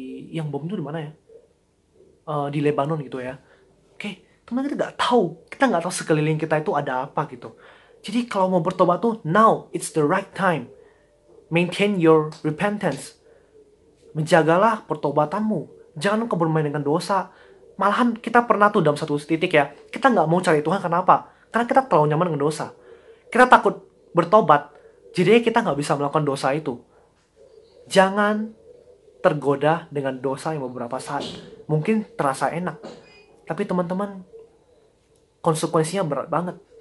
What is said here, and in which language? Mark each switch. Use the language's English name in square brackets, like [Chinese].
[Indonesian] Yang bom itu di mana ya? Di Lebanon gitu ya. Oke, teman kita nggak tahu. Kita nggak tahu sekeliling kita itu ada apa gitu. Jadi kalau mau bertobat tuh [English] now it's the right time. Maintain your repentance. [Indonesian] Menjagalah pertobatanmu. Jangan kau bermain dengan dosa. Malahan kita pernah tuh dalam satu titik ya, kita nggak mau cari Tuhan. Kenapa? Karena kita terlalu nyaman dengan dosa. Kita takut bertobat, jadi kita nggak bisa melakukan dosa itu. Jangan tergoda dengan dosa yang beberapa saat mungkin terasa enak, tapi teman-teman konsekuensinya berat banget.